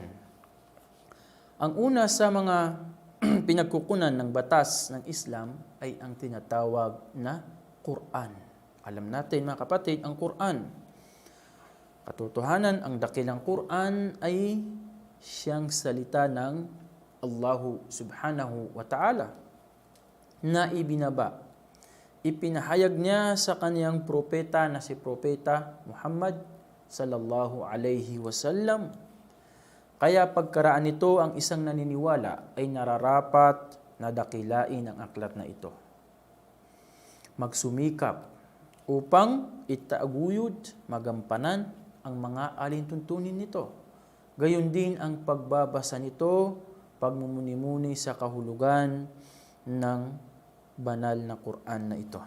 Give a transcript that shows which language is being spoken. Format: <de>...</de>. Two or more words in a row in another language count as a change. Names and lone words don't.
<tl>Ang una sa mga pinagkukunan ng batas ng Islam ay ang tinatawag na Quran. Alam natin mga kapatid, ang Quran. Katotohanan, ang dakilang Quran ay siyang salita ng</tl> <ar>الله سبحانه وتعالى</ar> <tl>na ibinaba. Ipinahayag niya sa kaniyang propeta na si Propeta Muhammad</tl> <ar>صلى الله عليه وسلم.</ar> <tl>Kaya pagkaraan nito, ang isang naniniwala ay nararapat na dakilain ang aklat na ito. Magsumikap upang itaguyod, magampanan ang mga alintuntunin nito. Gayon din ang pagbabasa nito, pagmumuni-muni sa kahulugan ng banal na Quran na ito.</tl>